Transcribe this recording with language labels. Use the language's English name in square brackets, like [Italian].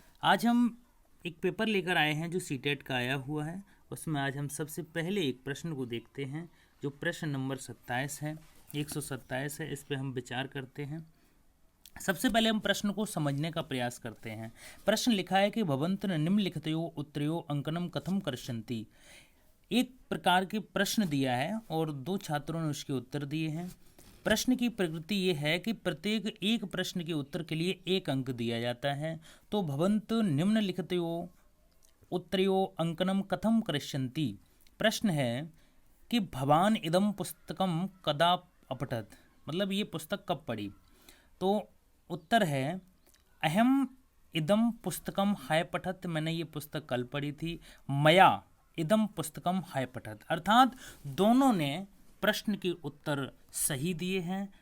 [Hindi] आज हम एक पेपर लेकर आए हैं जो सीटेट का आया हुआ है। उसमें आज हम सबसे पहले एक प्रश्न को देखते हैं जो प्रश्न नंबर 27 है, 127 है। इस पर हम विचार करते हैं। सबसे पहले हम प्रश्न को समझने का प्रयास करते हैं। प्रश्न लिखा है कि [Sanskrit] भवन्तः निम्नलिखितयोः उत्तरयोः अंकनम कथम करिष्यन्ति। [Hindi] एक प्रकार के प्रश्न दिया है और दो छात्रों ने उसके उत्तर दिए हैं। प्रश्न की प्रकृति ये है कि प्रत्येक एक प्रश्न के उत्तर के लिए एक अंक दिया जाता है। [Sanskrit] तो भवन्तः निम्नलिखितयोः उत्तरयोः अंकनम कथम करिष्यन्ति। [Hindi] प्रश्न है कि [Sanskrit] भवान इदम पुस्तकम कदा अपठत, [Hindi] मतलब ये पुस्तक कब पढ़ी। तो उत्तर है [Sanskrit] अहम इदम पुस्तकम हाय पठत, [Hindi] मैंने ये पुस्तक कल पढ़ी थी। [Sanskrit] मया इदम पुस्तकम हाय पठत, [Hindi] अर्थात दोनों ने प्रश्न के उत्तर सही दिए हैं।